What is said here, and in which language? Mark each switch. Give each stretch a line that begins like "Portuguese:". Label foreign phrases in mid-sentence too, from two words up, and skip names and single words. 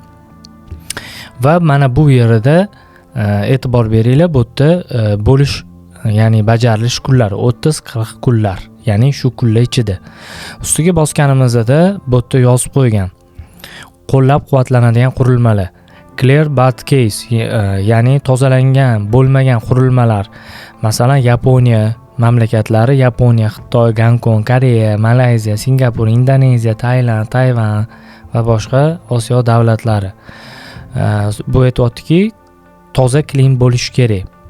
Uzbek: Va mana bu yerda e'tibor beringlar, bu yerda bo'lish, ya'ni bajarilish kunlari 30-40 kunlar, ya'ni shu kunlar ichida. Ustiga bosganimizda bu yerda yozib qo'ygan qo'llab-quvvatlanadigan qurilmalar,
English: clear but case,
Uzbek: ya'ni tozalangan bo'lmagan qurilmalar. Masalan, Yaponiya mamlakatlari, Yaponiya, Xitoy, Gonkong, Koreya, Malayziya, Singapur, Indoneziya, Tailand, Tayvan va boshqa Osiyo davlatlari. Bu aytayotdiki, toza clean bo'lishi kerak.